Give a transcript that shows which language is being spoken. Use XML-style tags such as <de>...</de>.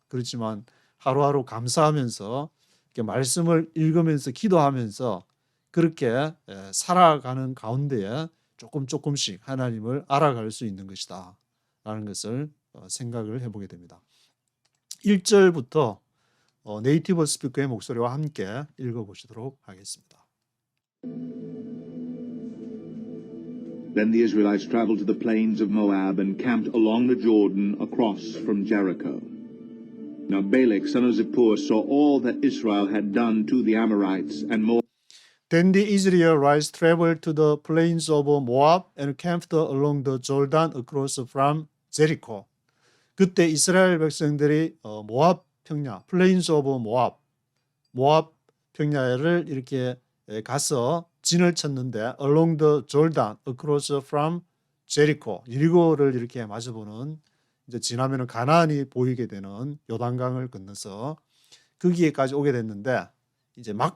<ko>그렇지만 하루하루 감사하면서 이렇게 말씀을 읽으면서 기도하면서 그렇게 살아가는 가운데에 조금씩 하나님을 알아갈 수 있는 것이다 라는 것을 생각을 해보게 됩니다. 1절부터 네이티브 스피커의 목소리와 함께 읽어보시도록 하겠습니다.</ko> <en>Then the Israelites traveled to the plains of Moab and camped along the Jordan across from Jericho. Now Balak, son of Zippor, saw all that Israel had done to the Amorites and Moab. Then the Israelites traveled to the plains of Moab and camped along the Jordan across from Jericho.</en> <ko>그때 이스라엘 백성들이 모압 평야,</ko> <en>plains of Moab,</en> <ko>모압 평야를 이렇게 가서 진을 쳤는데</ko> <en>along the Jordan across from Jericho,</en> <ko>여리고를 이렇게 마주보는 이제 지나면은 가나안이 보이게 되는 요단강을 건너서 거기에까지 오게 됐는데 이제</ko>